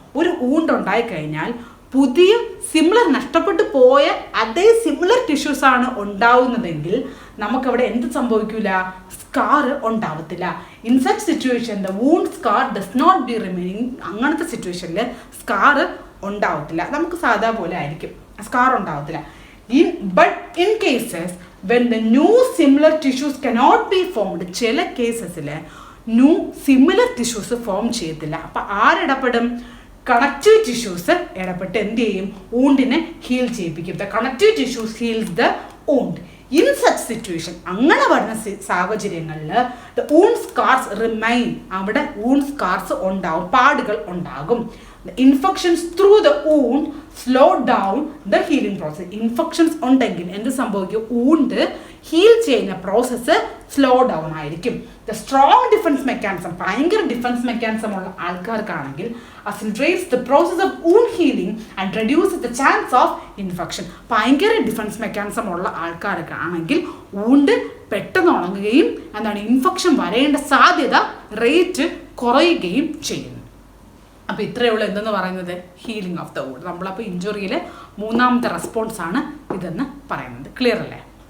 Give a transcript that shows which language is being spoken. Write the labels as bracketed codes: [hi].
[ml] ഒരു വൂണ്ട് ഉണ്ടായിക്കഴിഞ്ഞാൽ പുതിയ സിമിലർ നഷ്ടപ്പെട്ടു പോയ അതേ സിമിലർ ടിഷ്യൂസ് ആണ് ഉണ്ടാവുന്നതെങ്കിൽ നമുക്കവിടെ എന്ത് സംഭവിക്കില്ല? സ്കാർ ഉണ്ടാവത്തില്ല. [en] In such situation the wound scar does not be remaining. [ml] അങ്ങനത്തെ സിറ്റുവേഷനിൽ സ്കാർ ഉണ്ടാവത്തില്ല. നമുക്ക് സാധാ പോലെ ആയിരിക്കും, സ്കാർ ഉണ്ടാവത്തില്ല. [en] But in cases when the new similar tissues cannot be formed. [ml] ചില കേസസിൽ ന്യൂ സിമിലർ ടിഷ്യൂസ് ഫോം ചെയ്യത്തില്ല. അപ്പം ആരിടപെടും? കണക്റ്റീവ് ടിഷ്യൂസ് ഇടപെട്ട് എന്ത് ചെയ്യും? ഊണ്ടിനെ ഹീൽ ചെയ്യിപ്പിക്കും. [en] The connective tissues heals the wound. In such situation, [ml] അങ്ങനെ വരുന്ന സാഹചര്യങ്ങളിൽ [en] The wound scars remain. [ml] അവിടെ ഊണ്ട് സ്കാർസ് ഉണ്ടാവും, പാടുകൾ ഉണ്ടാകും. [en] Infections through the wound slow down the healing process. [ml] Infections ഉണ്ടെങ്കിൽ എന്ത് സംഭവിക്കും? ഊണ്ട് ഹീൽ ചെയ്യുന്ന പ്രോസസ്സ് സ്ലോ ഡൗൺ ആയിരിക്കും. [en] the strong defence mechanism, [ml] ഭയങ്കര ഡിഫൻസ് മെക്കാനിസം ഉള്ള ആൾക്കാർക്കാണെങ്കിൽ [en] accelerates the process of wound healing and reduces the chance of infection. [ml] ഭയങ്കര defence mechanism ഉള്ള ആൾക്കാരൊക്കെ ആണെങ്കിൽ ഊണ്ട് പെട്ടെന്ന് ഉണങ്ങുകയും എന്താണ് ഇൻഫെക്ഷൻ വരേണ്ട സാധ്യത റേറ്റ് കുറയുകയും ചെയ്യുന്നു. അപ്പോൾ ഇത്രയേ ഉള്ളൂ എന്തെന്ന് പറയുന്നത് ഹീലിംഗ് ഓഫ് ദ ഊണ്ട്. നമ്മളപ്പോൾ ഇഞ്ചുറിയിലെ മൂന്നാമത്തെ റെസ്പോൺസാണ് ഇതെന്ന് പറയുന്നത്. ക്ലിയർ അല്ലേ?